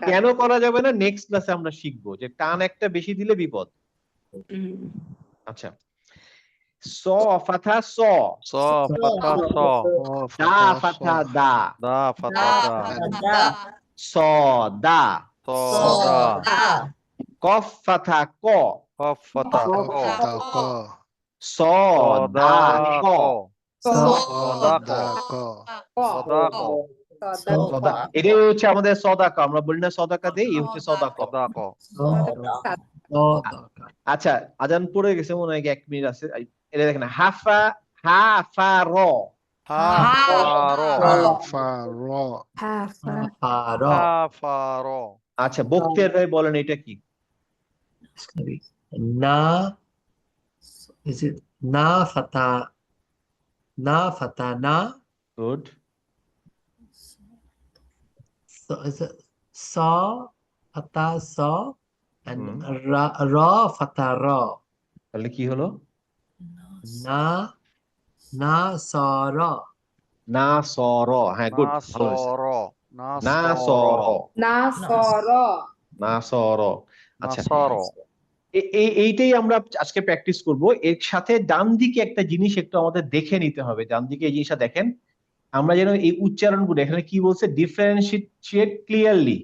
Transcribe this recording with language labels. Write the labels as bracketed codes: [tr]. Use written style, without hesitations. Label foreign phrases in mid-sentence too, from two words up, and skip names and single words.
[bn] কেন করা যাবে না, নেক্সট ক্লাসে আমরা শিখবো যে টান একটা বেশি দিলে বিপদ। হুম। [ar] আচ্ছা, صَ فَتْحَة صَ, صَ فَتْحَة صَ. دَ فَتْحَة دَ, دَ فَتْحَة دَ. দা صَ دَ, স স দা। দা قاف فَتْحَة قَ, قاف فَتْحَة قَ. صَ دَ قَ, صَدَ قَ. صَدَ قَ. [bn] সদা, এটাই হচ্ছে আমাদের সদাকা। আমরা বলি না সদাকা দেই, এই হচ্ছে সদাকা। [ar] صَدَ قَ. [bn] আচ্ছা, আজান পড়ে গেছে মনে হয়, 1 মিনিট আছে। এটা দেখেন, [ar] حَ فَ، حَ فَ رَ, حَ فَ رَ. حَ فَ رَ. [bn] আচ্ছা, বক্তিয়ার ভাই বলেন এটা কি? না, [en] is it [ar] نَ فَتْحَة، نَ فَتْحَة نَ? [bn] গুড। [en] So is it [ar] سَ فَتْحَة سَ [en] and [ar] رَ فَتْحَة رَ? [bn] তাহলে কি হলো? [ar] نَ نَ سَ رَ. نَصَرَ, [bn] হ্যাঁ গুড, [ar] না [bn] ভালো হয়েছে। [ar] صَرَ. نَ না সর। সর, نَصَرَ. نَصَرَ. না [bn] আচ্ছা, [ar] সর। [bn] এইটাই আমরা আজকে প্র্যাকটিস করব। এর সাথে ডান দিকে একটা জিনিস একটু আমাদের দেখে নিতে হবে। ডান দিকে এই জিনিসটা দেখেন, আমরা যেন এই উচ্চারণগুলো, এখানে কি বলছে, ডিফারেন্সিয়েট ক্লিয়ারলি।